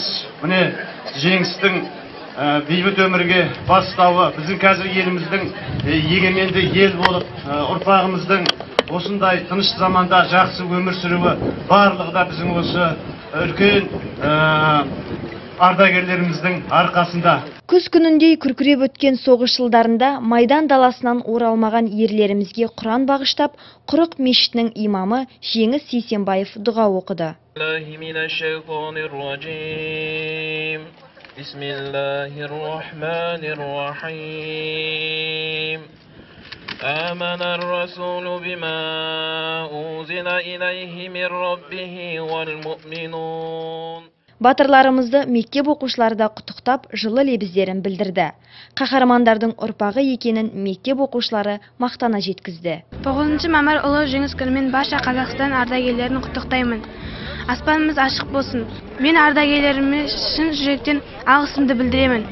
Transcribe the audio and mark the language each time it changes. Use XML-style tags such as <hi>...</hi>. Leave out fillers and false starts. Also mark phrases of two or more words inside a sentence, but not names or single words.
<kk>Міне жеңістің бейбіт өмірге бастауы, біздің қазір еліміздің егеменді ел болып, ұрпағымыздың осындай тыныш заманда жақсы өмір сүруі барлығы да біздің осы үлкен ардагерлеріміздің арқасында. Күз күніндей күркіреп өткен соғыс жылдарында майдан даласынан оралмаған ерлерімізге Құран бағыштап, Құрық мешітінің имамы Жеңіс Сейсенбаев дұға оқыды.</kk> <ar>آمن الرسول بما أنزل إليه من ربه والمؤمنون.</ar> <kk>Батырларымызды мектеп оқушылары да құттықтап, жылы лебіздерін білдірді. Қаһармандардың ұрпағы екенін мектеп оқушылары мақтана жеткізді. 9 мамыр ұлы жеңіс күнімен барша Қазақстан ардагерлерін құттықтаймын. Аспанымыз ашық болсын. Мен ардагерлеріме шын жүректен алғысымды білдіремін.</kk>